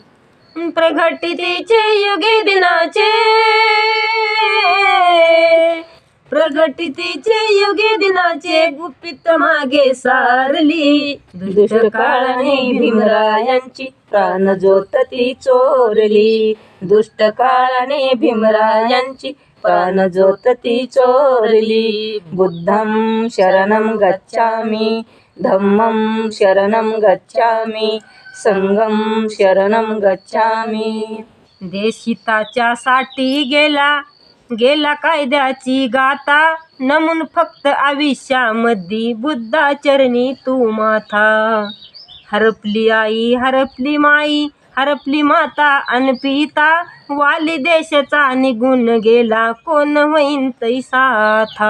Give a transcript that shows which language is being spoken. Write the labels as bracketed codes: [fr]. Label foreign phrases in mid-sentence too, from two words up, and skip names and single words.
[mr] प्रगतीचे युगे दिनाचे, प्रगतीचे युगे दिनाचे, गुपित मागे सारली, दुष्ट काळाने भीमरायांची प्राण ज्योत ती चोरली, दुष्ट काळाने भीमरायांची प्राण ज्योत ती चोरली. [pi] बुद्धं शरणं गच्छामि, धम्मं शरणं गच्छामि, संघं शरणं गच्छामि. [mr] देश हिताच्या साठी गेला, गेला कायद्याची गाथा, नमून फक्त आयुष्यामध्ये बुद्धाचरणी तू माथा. हरपली आई, हरपली माई, हरपली माता अन पिता, वाली देशाचा निघून गेला कोण होईन तैसा था.